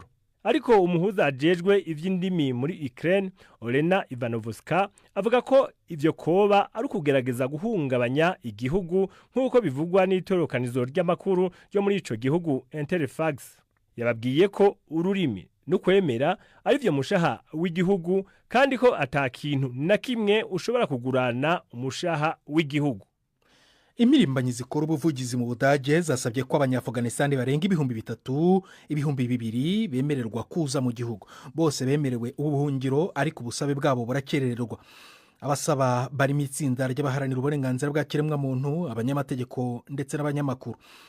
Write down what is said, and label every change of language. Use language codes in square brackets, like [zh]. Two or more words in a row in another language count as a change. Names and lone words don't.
[rn] Ariko umuhuza ajejwe ivy'indimi muri Ukraine Olena Ivanovska avuga ko ivyo koba ari kugerageza guhungabanya igihugu nk'uko bivugwa n'itorokanizo ry'amakuru ryo muri ico gihugu Interfax. Yababwiye ko ururimi no kwemera ari vyo mushaha w'igihugu kandi ko atakintu na kimwe ushobora kugurana umushaha w'igihugu. Imirimbanyi zikora ubuvugizi mu Budage zasabye ko Abanyaafghanistan barenga 2,000 bemererwa kuza mu gihugu. Bose bemerewe ubuhungiro ariko ubusabe bwabo burakerererwa. Abasaba bari mu itsinda ry'abaharanira uburenganzira bwa kiremwa muntu, abanyamategeko ndetse n'abanyamakuru.